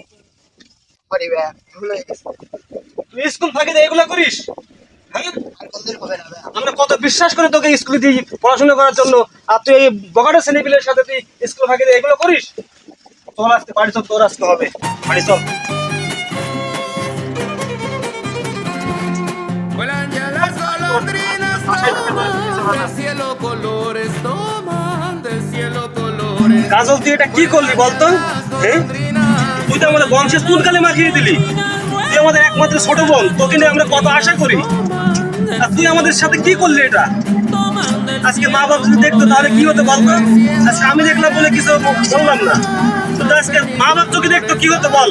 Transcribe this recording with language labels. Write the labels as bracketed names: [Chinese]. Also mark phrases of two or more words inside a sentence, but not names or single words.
[Bangla] আরে ভাই ভুল হয়ে গেছে। তুই স্কুল ফাঁকিতে এগুলো করিস? হ্যাঁ, আর কোনদিন হবে না ভাই। আমরা কত বিশ্বাস করে তোকে স্কুলে দিই পড়াশোনা করার জন্য, আর তুই এই বগাটা ছেলেপিলের সাথে তুই স্কুল ফাঁকিতে এগুলো করিস? তোর আজকে বাড়ি চল, তোর আজকে হবে বাড়ি চল। [Spanish] Vuelan ya las golondrinas, toman del cielo colores, toman del cielo colores. [Bangla] কাজল তুই এটা কি করলি বলতো? হ্যাঁ, তুই তো আমাদের বংশের চুনকালি মাখিয়ে দিলি। তুই আমাদের একমাত্র ছোট বোন, তোকে নিয়ে আমরা কত আশা করি, আর তুই আমাদের সাথে কি করলি এটা? আজকে মা বাবা যদি দেখতো তাহলে কি হতো বলতো? আজকে আমি দেখলাম বলে কিছু বললাম না, যদি আজকে মা বাবা তোকে দেখতো কি হতো বল?